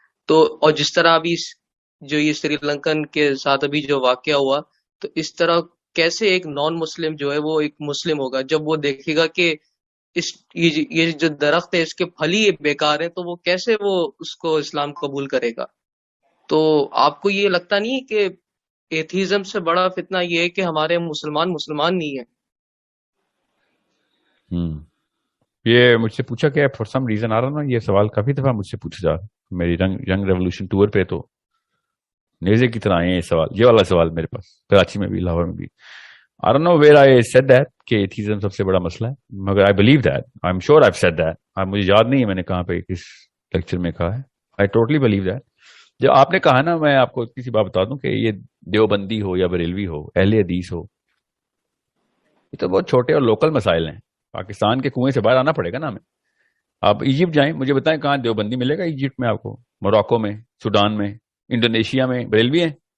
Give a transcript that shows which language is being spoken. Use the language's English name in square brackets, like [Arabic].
[Urdu] تو اور جس طرح ابھی جو یہ سری لنکن کے ساتھ ابھی جو واقعہ ہوا، تو اس طرح کیسے ایک نان مسلم جو ہے وہ ایک مسلم ہوگا جب وہ دیکھے گا کہ اس یہ جو درخت ہے اس کے پھل ہی بیکار ہیں، تو وہ کیسے وہ اس کو اسلام قبول کرے گا؟ تو آپ کو یہ لگتا نہیں ہے کہ ایتھیزم سے بڑا فتنہ یہ ہے کہ ہمارے مسلمان مسلمان نہیں ہیں؟ ہوں یہ مجھ سے پوچھا گیا [English] for some reason [Urdu] آ رہا نا، یہ سوال کافی دفعہ مجھ سے پوچھا جا رہا ہے میری ینگ ریولوشن ٹور پہ. تو نیزے کی طرح آئے ہیں یہ سوال، یہ والا سوال میرے پاس کراچی میں بھی، لاہور میں بھی. [English] I don't know where I said that [Urdu] کہ ایتھیزم سب سے بڑا مسئلہ ہے، مگر [English] I believe that. I'm sure I've said that. [Urdu] مجھے یاد نہیں ہے میں نے کہاں پہ کس لیکچر میں کہا ہے. [English] I totally believe that. [Urdu] جو آپ نے کہا نا، میں آپ کو کسی بات بتا دوں کہ یہ دیوبندی ہو یا بریلوی ہو، اہل حدیث ہو، یہ تو بہت چھوٹے اور لوکل مسائل ہیں. پاکستان کے کنویں سے باہر آنا پڑے گا نا ہمیں. آپ ایجپٹ جائیں، مجھے بتائیں کہاں دیوبندی ملے گا ایجپٹ میں آپ کو، موراکو میں، سوڈان میں، انڈونیشیا میں بریلوی ہیں.